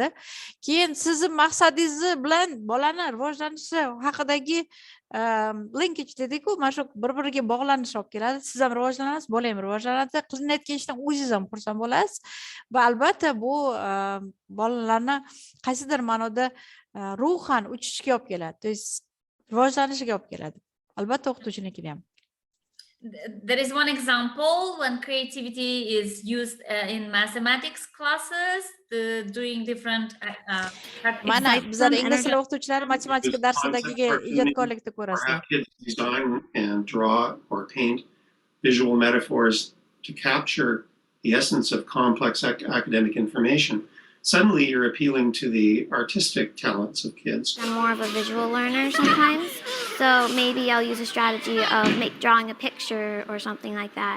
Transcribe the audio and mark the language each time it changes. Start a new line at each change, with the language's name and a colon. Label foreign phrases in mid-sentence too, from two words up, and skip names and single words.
Uzbek: Keyin sizning maqsadingiz bilan bolani rivojlanishi haqidagi linkage dedik-ku, mana shu bir-biriga bog'lanish olib keladi. Siz ham rivojlanasiz, bola ham rivojlanadi. Qilinayotgan ishdan o'zingiz ham xursand bo'lasiz. Va albatta bu bolalarni qaysidir ma'noda ruhan uchishga olib keladi.
Russian: То есть
Uzbek: rivojlanishiga olib keladi. Albatta o'qituvchinikida ham.
English: There is one example when creativity is used in mathematics classes, doing different
Uzbek: Mana bizlar ingliz tili o'qituvchilari matematika darsidagiga ijodkorlikda ko'rasizlar.
English: Kids design and draw or paint visual metaphors to capture the essence of complex academic information. Suddenly you're appealing to the artistic talents of kids. I'm more of a visual learner sometimes, so maybe I'll use a strategy of drawing a picture or something like that.